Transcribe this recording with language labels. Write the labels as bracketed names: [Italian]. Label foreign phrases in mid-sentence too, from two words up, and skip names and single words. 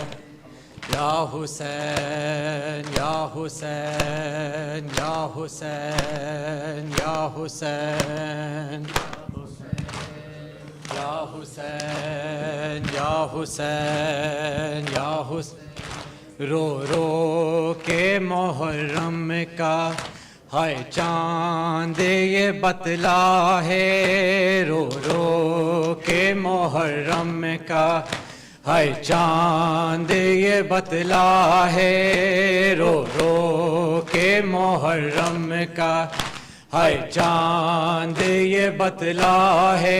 [Arabic] يا حسين، يا حسين، يا حسين، يا حسين. يا حسين، يا حسين، يا حسين. [Urdu] رو رو کے محرم کا ہائے چاند یہ بتلا ہے، رو رو کے محرم کا ہائے چاند یہ بتلا ہے، رو رو کے محرم کا ہائے چاند یہ بتلا ہے,